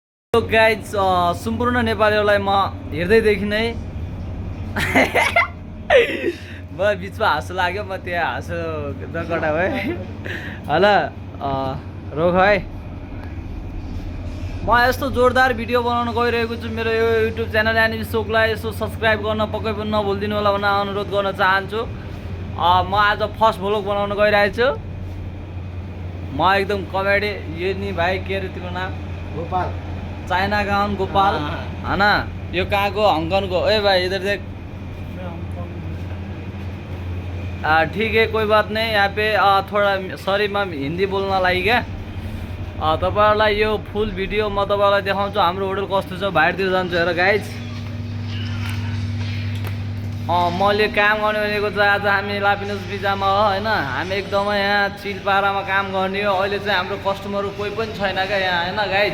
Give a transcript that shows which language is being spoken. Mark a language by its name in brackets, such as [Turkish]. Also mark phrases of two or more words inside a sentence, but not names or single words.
[Nepali] हेलो गाइज सम्पूर्ण नेपालीहरूलाई म हेर्दैदेखि नै म बिचमा हाँसो लाग्यो म त्यहाँ हाँसो नकटा भए होला रोक है म यस्तो जोरदार भिडियो बनाउन गइरहेको छु मेरो यो युट्युब च्यानल एनिमी सोकलाई यसो सब्सक्राइब गर्न पक्कै पनि नभुलिदिनु होला भनेर अनुरोध गर्न चाहन्छु। म आज फर्स्ट भ्लग बनाउन गइरहेको छु। म एकदम कमेडी यो नि भाइ के अरे तिम्रो नाम? गोपाल चाइना गाउन गोपाल [Hindi] है ना। [Nepali] यो कहाँ को? हङकङ को। [Hindi] ए भाई इधर देख। ठीक है कोई बात नहीं। यहाँ पे थोड़ा [Nepali] सरी मैं हिंदी बोल्न लागि क्या तपाईहरुलाई यो फुल भिडियो म तपाईहरुलाई देखाउँछु हाम्रो होटल कस्तो छ। बाहिरतिर जान्छु हेर गाइज। मैले काम गर्ने भनेको चाहिँ आज हामी लापिनोस बिजामा हो हैन। हामी एकदमै यहाँ चिल पारामा काम गर्ने हो। अहिले चाहिँ हाम्रो कस्टमर कोही पनि छैन क्या यहाँ हैन गाइज।